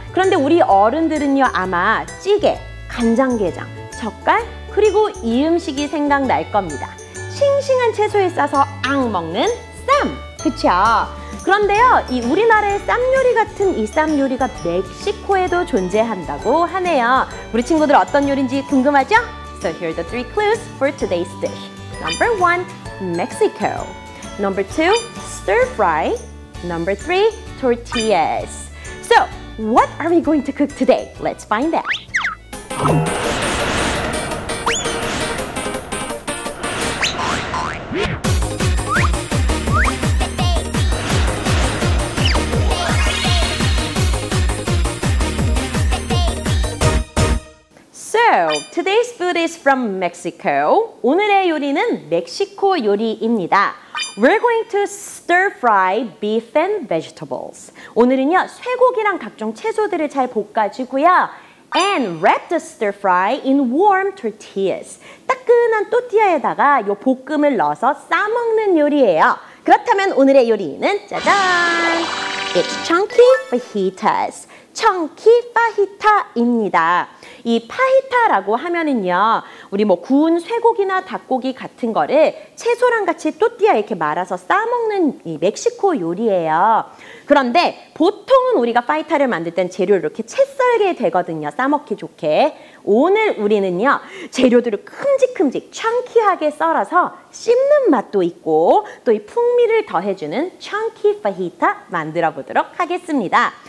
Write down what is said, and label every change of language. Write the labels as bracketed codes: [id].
[ko] 그런데 우리 어른들은요 아마 찌개, 간장게장, 젓갈 그리고 이 음식이 생각날 겁니다. 싱싱한 채소에 싸서 앙 먹는 쌈! 그쵸? 그런데요, 이 우리나라의 쌈 요리 같은 이 쌈 요리가 멕시코에도 존재한다고 하네요. 우리 친구들 어떤 요리인지 궁금하죠? [en] So here are the three clues for today's dish. Number 1, Mexico. Number 2, stir fry. Number 3, tortillas. So, what are we going to cook today? Let's find out. So, today's food is from Mexico. [ko] 오늘의 요리는 멕시코 요리입니다. [en] We're going to stir fry beef and vegetables. [ko] 오늘은요, 쇠고기랑 각종 채소들을 잘 볶아주고요. [en] And wrap the stir fry in warm tortillas. [ko] 따끈한 또띠아에다가 이 볶음을 넣어서 싸먹는 요리예요. 그렇다면 오늘의 요리는 짜잔! [en] It's chunky fajitas. [ko] chunky fajita입니다. 이 파히타라고 하면은요, 우리 뭐 구운 쇠고기나 닭고기 같은 거를 채소랑 같이 또띠아 이렇게 말아서 싸먹는 이 멕시코 요리예요. 그런데 보통은 우리가 파히타를 만들 땐 재료를 이렇게 채 썰게 되거든요. 싸먹기 좋게. 오늘 우리는요, 재료들을 큼직큼직 chunky하게 썰어서 씹는 맛도 있고 또 이 풍미를 더해주는 chunky fajita 만들어 보도록 하겠습니다.